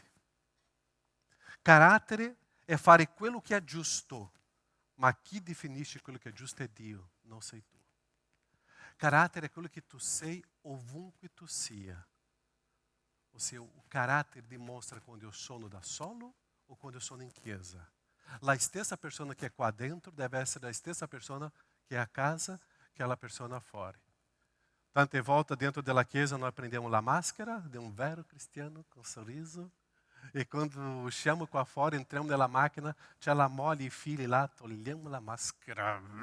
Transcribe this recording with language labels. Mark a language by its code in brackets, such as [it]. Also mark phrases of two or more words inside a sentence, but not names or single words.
[it] Carattere è fare quello che è giusto, ma chi definisce quello che è giusto è Dio, non sei tu. Carattere è quello che tu sei ovunque tu sia. Ossia, o carattere dimostra quando eu sono da solo ou quando eu sono in chiesa. La stessa persona che è qua dentro deve essere la stessa persona che è a casa, che è la persona fuori. Tante volte dentro della chiesa noi prendiamo la maschera di un vero cristiano con sorriso e quando usciamo qua fuori, entriamo nella macchina, c'è la moglie e i figli là, togliamo la maschera.